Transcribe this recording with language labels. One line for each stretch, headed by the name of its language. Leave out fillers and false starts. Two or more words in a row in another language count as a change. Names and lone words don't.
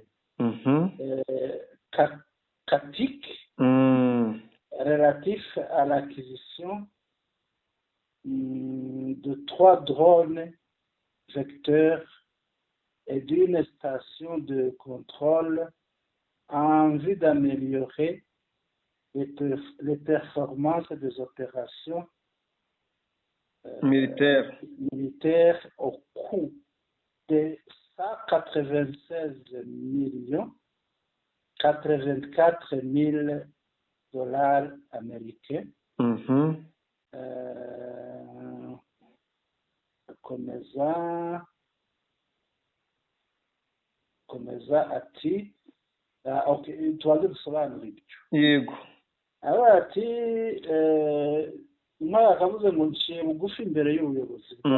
French: CATIC relatif à l'acquisition de 3 drones vecteurs et d'une station de contrôle en vue d'améliorer les performances des opérations militaires au coût de 196 084 000 dollars américains.
Kinyarwanda: Komeza ati okay, tuanze gusobanura ibyo. Yego. Ati umwe akavuze ngo nciye bugufi imbere y'ubuyobozi.